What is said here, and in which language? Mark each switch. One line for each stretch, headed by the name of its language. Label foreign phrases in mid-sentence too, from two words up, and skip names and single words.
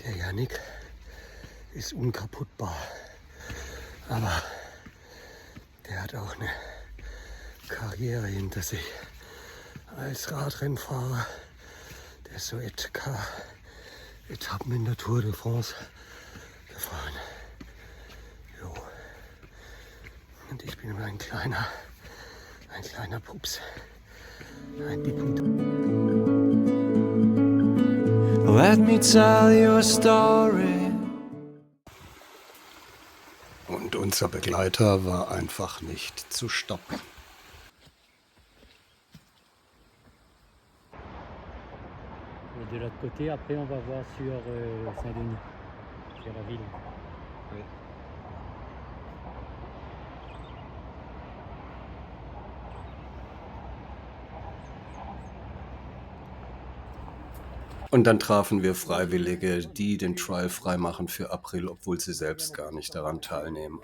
German: Yannick ist unkaputtbar. Aber der hat auch eine Karriere hinter sich als Radrennfahrer. Der ist so Etappen in der Tour de France gefahren. Jo. Und ich bin ein kleiner Pups. Ein Dippend.
English: Let me tell you a story.
German: Und unser Begleiter war einfach nicht zu stoppen.
French: De l'autre côté, après on va voir sur Saint-Denis, sur la ville. Oui.
German: Und dann trafen wir Freiwillige, die den Trial freimachen für April, obwohl sie selbst gar nicht daran teilnehmen.